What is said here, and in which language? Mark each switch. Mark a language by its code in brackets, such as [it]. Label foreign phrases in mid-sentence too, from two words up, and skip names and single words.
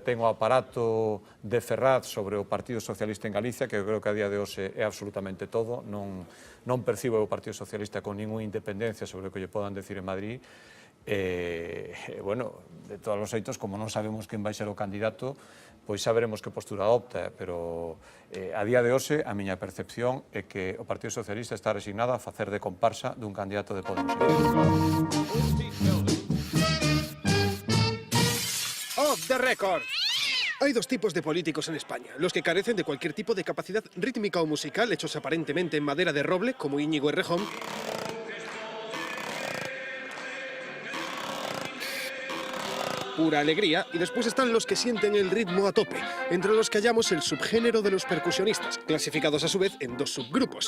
[gl] ten o aparato de Ferraz sobre o Partido Socialista en Galicia, que eu creo que a día de hoxe é absolutamente todo, non percibo o Partido Socialista con ninguna independencia sobre o que lle podan decir en Madrid, bueno, de todos os xeitos, como non sabemos quen vai ser o candidato, pois xa veremos que postura adopta, pero a día de hoxe a miña percepción é que o Partido Socialista está resignado a facer de comparsa dun candidato de Podemos. [en] Off the record. [es] Hay dos tipos de políticos en España, los que carecen de cualquier tipo de capacidad rítmica o musical, hechos aparentemente en madera de roble, como Íñigo Errejón, pura alegría, y después están los que sienten el ritmo a tope, entre los que hallamos el subgénero de los percusionistas, clasificados a su vez en dos subgrupos.